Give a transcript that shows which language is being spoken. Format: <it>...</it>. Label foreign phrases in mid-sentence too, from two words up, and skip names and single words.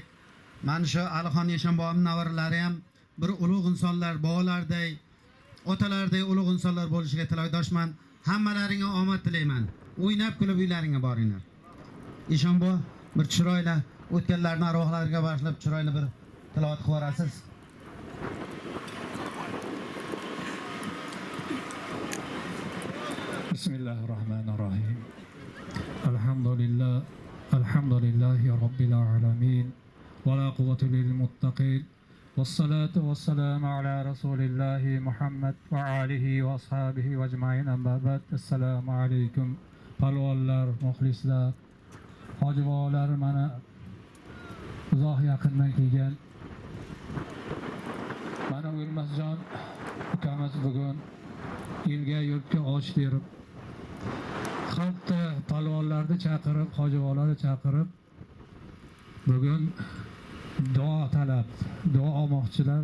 <uz>Mana shu Alixon Eshon bobomning navaralari ham bir ulug' insonlar, bobolarday, otalarday ulug' insonlar bo'lishiga tilakdoshman. Hammalaringga omad tilayman. O'ynab kulib uylaringga boringlar. Eshon bobo bir chiroyli o'tganlarning arvohlariga bag'ishlab chiroyli bir tilovat qilib borasiz.</uz> <ar>Bismillahirrahmanirrahim. الحمد لله رب العالمين. ولا قوة للمتقين والصلاة والسلام على رسول الله محمد وآله وأصحابه وأجمعين. أما بعد.</ar> <uz>Assalomu alaykum. Palvonlar, muxlislar, hojibolar, mana uzoq yaqindan kelgan mana O'lmasjon ukamiz bugun elga yurtga osh berib, xalqni, palvonlarni chaqirib, hojibolarni chaqirib bugun duo talab, duo olmoqchilar.</uz>